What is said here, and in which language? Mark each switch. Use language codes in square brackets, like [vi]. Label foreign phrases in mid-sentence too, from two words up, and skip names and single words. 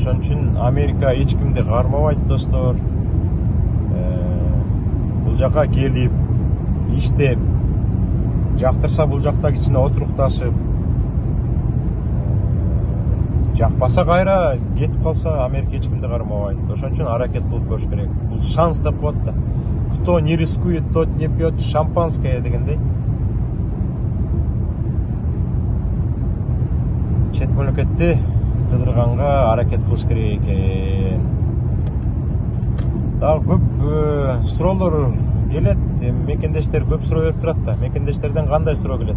[ky] Ошон үчүн Америка эч кимди кармабайт достор. Бул жака келип, иштеп, жактырса бул жакта кичине отурукташып, жакпаса кайра кетип калса Америка эч кимди кармабайт. Ошон үчүн аракет кылып көрүш керек. Бул шанс деп коет да. [ru] Кто не рискует, тот не пьет шампанское дегендей. [ky] Чет мамлекетти кыдырганга аракет кылыш керек экен. Дагы көп суроолор келет. Мекендештер көп суроо берип турат да. Мекендештерден кандай суроо келет?